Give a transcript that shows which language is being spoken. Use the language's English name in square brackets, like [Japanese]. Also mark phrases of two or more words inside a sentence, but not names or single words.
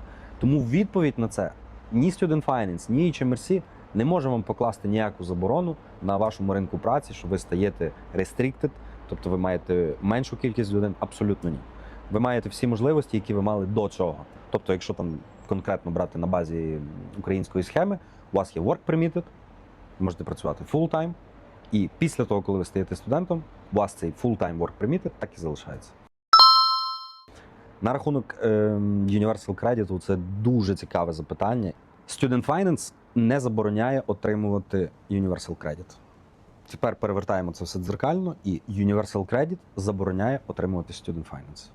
[Ukrainian] Тому відповідь на це ні Student Finance, ні HMRC не може вам покласти ніяку заборону на вашому ринку праці, що ви стаєте restricted, тобто ви маєте меншу кількість годин, абсолютно ні. Ви маєте всі можливості, які ви мали до цього. Тобто, якщо там конкретно брати на базі української схеми, у вас є [English] work permitted, [Ukrainian] ви можете працювати full-time, і після того, коли ви стаєте студентом, у вас цей [English] full-time work permitted [Ukrainian] так і залишається. На рахунок Universal Credit це дуже цікаве запитання. Student Finance не забороняє отримувати Universal Credit. Тепер перевертаємо це все дзеркально, і Universal Credit забороняє отримувати Student Finance.